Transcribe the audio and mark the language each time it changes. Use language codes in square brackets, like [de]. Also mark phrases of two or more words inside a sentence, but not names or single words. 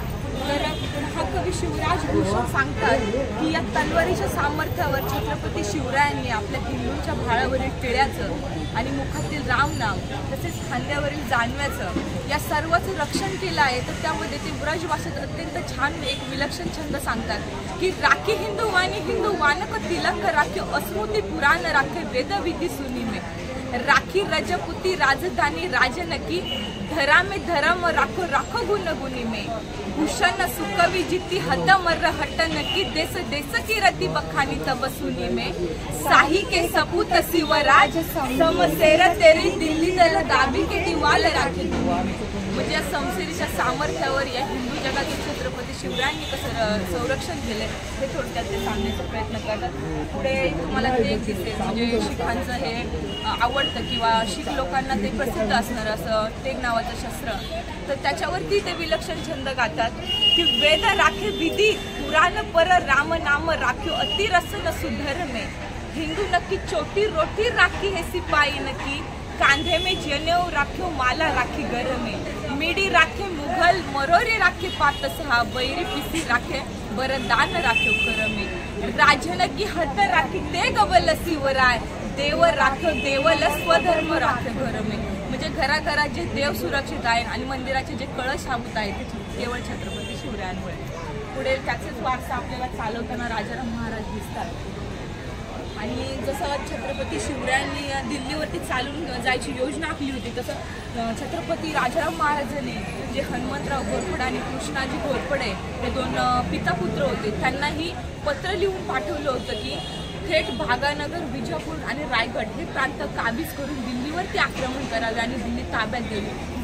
[mr] तर हा कवी शिवराज भूषण सांगतात की या तलवारीच्या सामर्थ्यावर छत्रपती शिवरायांनी आपल्या हिंदूंच्या भाळावरील टिळ्याचं आणि मुखातील रामनाम तसेच खांद्यावरील जानव्याचं या सर्वांचं रक्षण केलं आहे. तर त्यामध्ये ते ब्रज भाषेत अत्यंत छान एक विलक्षण छंद सांगतात की [bra] राखी हिंदू वानक तिलंक राखी अस्मृती पुराण राखे वेदविधी सुनिमे राखी रजपुती राजधानी राजनकी धरा में धर्म राखो राखो गुण गुणी में भूषण सुकवी जिती हद मर्र हट नकी देश देश की रति बखानी तब सुनी में साही के सपूत शिवराज समसेर तेरी दिल्ली दल दाबी के दिवाल राखी. [mr] म्हणजे या समसेरीच्या सामर्थ्यावर या हिंदू जगातील छत्रपती शिवरायांनी कसं संरक्षण केलं हे थोडक्यात ते सांगण्याचा प्रयत्न करतात. पुढे तुम्हाला ते एक दिसेल म्हणजे शिखांचं हे आवडतं किंवा शीख लोकांना ते प्रसिद्ध असणारं असं टेग नावाचं शस्त्र. तर त्याच्यावरती ते विलक्षण छंद गातात की [bra] वेद राखे विधी पुराण पर राम नाम राख्यो अतिरस न सुधर में हिंदू नक्की चोटी रोटी राखी है सिपाही नक्की कांधे में जनेऊ राख्यो माला राखी घर में मिडी राखे मुघल मरोरे राखे पातसहा बैरी पिसी राखे बरदान राख्यो कर में राजन की हद राखी ते गवल शिवराय देव राख्यो देवल स्वधर्म राखे घर में. [mr] म्हणजे घराघरात जे देव सुरक्षित आहे आणि मंदिराचे जे कळश शाबूत आहेत ते केवळ छत्रपती शिवरायांमुळे. पुढे त्याचेच वारसा आपल्याला चालवताना राजाराम महाराज दिसतात. आणि जसं छत्रपती शिवरायांनी दिल्लीवरती चालून जायची योजना आखली होती तसं छत्रपती राजाराम महाराजांनी जे हनुमंतराव घोरपडे आणि कृष्णाजी घोरपडे हे 2 पितापुत्र होते त्यांनाही पत्र लिहून पाठवलं होतं की थेट भागानगर विजापूर आणि रायगड हे प्रांत काबीज करून दिल्लीवरती आक्रमण करावे आणि दिल्ली ताब्यात द्यावी.